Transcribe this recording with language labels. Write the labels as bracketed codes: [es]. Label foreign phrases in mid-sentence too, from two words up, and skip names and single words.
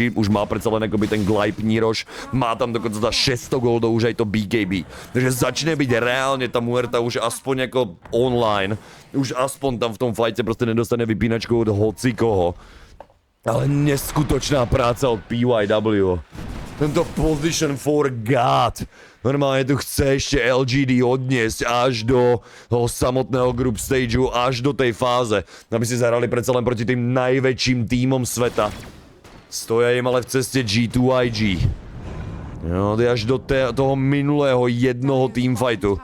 [sk] Už má predsa len akoby ten Glype Niroš. Má tam dokonca za 600 goldov už aj to BKB. Takže začne byť reálne tá Muerta už aspoň ako online. Už aspoň tam v tom fajte proste nedostane vypínačku od hocikoho. Ale neskutočná práca od PYW. [en] Tento position for God. [sk] Normálne tu chce ešte LGD odniesť až do toho samotného [en] group stageu, [sk] až do tej fáze. Aby si zahrali predsa len proti tým najväčším tímom sveta. Stoja im ale v ceste G2IG. Jo, až do toho minulého jednoho teamfightu.